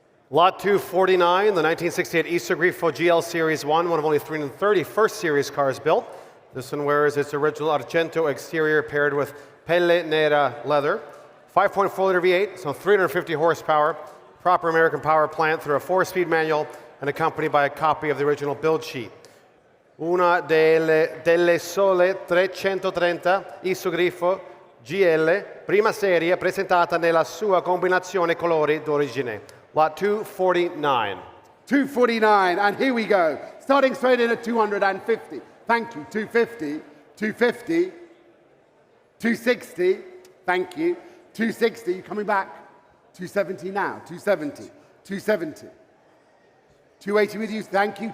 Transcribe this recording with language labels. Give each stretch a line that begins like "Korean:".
English: Lot 249, the 1968 Isogrifo GL Series 1, one of only 330 first series cars built. This one wears its original Argento exterior paired with Pelle Nera leather. 5.4-liter V8, so 350 horsepower, proper American power plant through a 4-speed manual and accompanied by a copy of the original build sheet.
Italian: Una delle sole 330 Isogrifo GL, prima serie presentata nella sua combinazione colori d'origine.
English: Lot 249. 249, and here we go. Starting straight in at 250. Thank you. 250, 250, 260. Thank you. 260, you coming back? 270 now. 270, 270. 280 with you. Thank you.